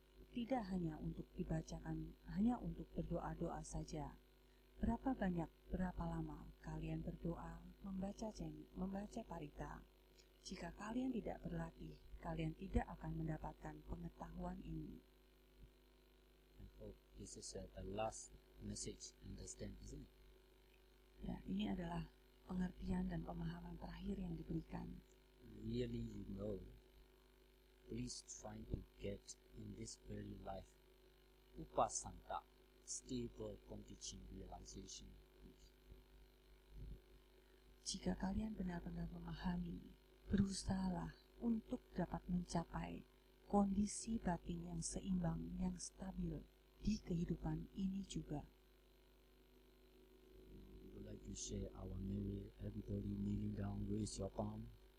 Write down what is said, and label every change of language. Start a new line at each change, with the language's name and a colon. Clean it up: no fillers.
Indonesian: Tidak hanya untuk dibacakan, hanya untuk berdoa-doa saja. Berapa banyak, berapa lama kalian berdoa, membaca parita. Jika kalian tidak berlatih, kalian tidak akan mendapatkan pengetahuan ini.
English: I hope this is the last message. Understand, isn't it?
Indonesian: Ya, ini adalah pengertian dan pemahaman terakhir yang diberikan.
English: Really, you know. Please try to get in this very life upasanta, stable condition realization.
Indonesian: Jika kalian benar-benar memahami, berusahalah untuk dapat mencapai kondisi batin yang seimbang, yang stabil di kehidupan ini juga.
English: We would like to share our merit. Everybody kneeling down, raise your palm.